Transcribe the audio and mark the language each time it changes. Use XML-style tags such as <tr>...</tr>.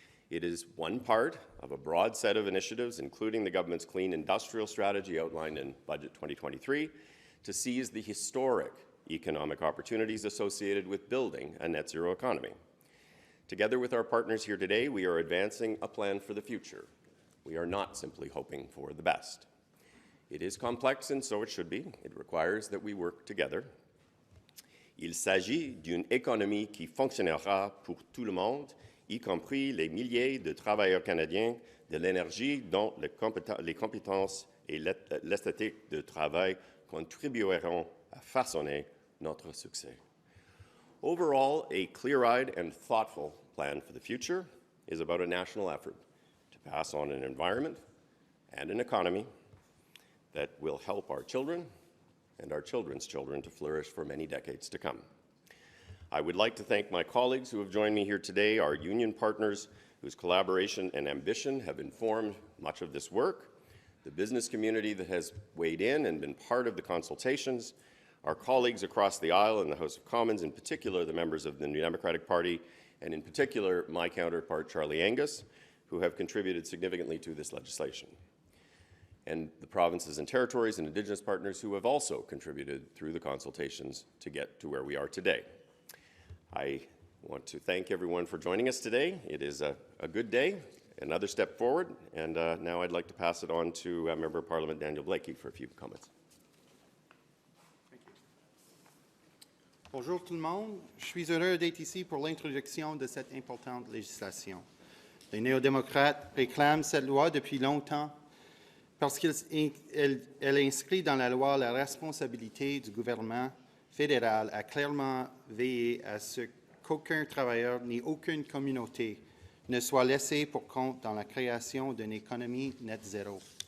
<en>It is one part of a broad set of initiatives, including the government's Clean Industrial Strategy outlined in Budget 2023, to seize the historic economic opportunities associated with building a net zero economy. Together with our partners here today, we are advancing a plan for the future. We are not simply hoping for the best. It is complex, and so it should be. It requires that we work together.</en> <fr>Il s'agit d'une économie qui fonctionnera pour tout le monde, y compris les milliers de travailleurs canadiens de l'énergie dont les compétences et l'esthétique de travail contribueront à façonner notre succès.</fr> <en>Overall, a clear-eyed and thoughtful plan for the future is about a national effort to pass on an environment and an economy that will help our children and our children's children to flourish for many decades to come. I would like to thank my colleagues who have joined me here today, our union partners whose collaboration and ambition have informed much of this work, the business community that has weighed in and been part of the consultations, our colleagues across the aisle in the House of Commons, in particular the members of the New Democratic Party, and in particular my counterpart Charlie Angus, who have contributed significantly to this legislation, and the provinces and territories and Indigenous partners who have also contributed through the consultations to get to where we are today. I want to thank everyone for joining us today. It is a good day, another step forward, and now I'd like to pass it on to Member of Parliament Daniel Blaikie for a few comments.</en> <fr>Bonjour tout le monde. Je suis heureux d'être ici pour l'introduction de cette importante législation. Les néo-démocrates réclament cette loi depuis longtemps parce qu'elle inscrit dans la loi la responsabilité du gouvernement fédéral à clairement veiller à ce qu'aucun travailleur ni aucune communauté ne soit laissé pour compte dans la création d'une économie net zéro.</fr>